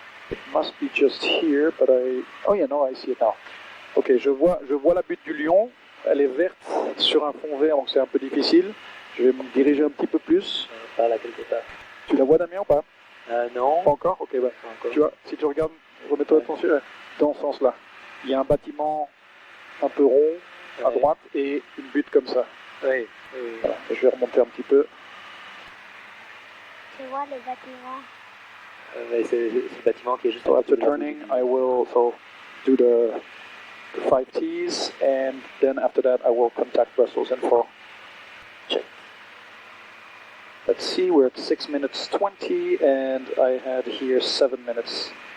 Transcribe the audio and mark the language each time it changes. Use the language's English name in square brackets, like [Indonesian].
[English] It must be just here, but oh yeah, no, I see it now. Ok, je vois la butte du Lion. [French] elle est verte sur un fond vert, donc c'est un peu difficile. Je vais me diriger un petit peu plus. Par là, quelque part. Tu la vois, Damien, ou pas? Non. Pas encore? Ok, bah. Pas encore. Tu vois, si tu regardes, remets-toi attention, dans ce sens-là. Il y a un bâtiment un peu rond à droite et une butte comme ça. Oui. Voilà. Je vais remonter un petit peu. Je vois le bâtiment. Mais c'est le bâtiment qui est juste [English] So [French] à [English] after [French] côté de la [English] turning, [French] butte. [English] I will do the 5 T's, and then after that I will contact Brussels Info. Check. Let's see, we're at 6 minutes 20, and I had here 7 minutes.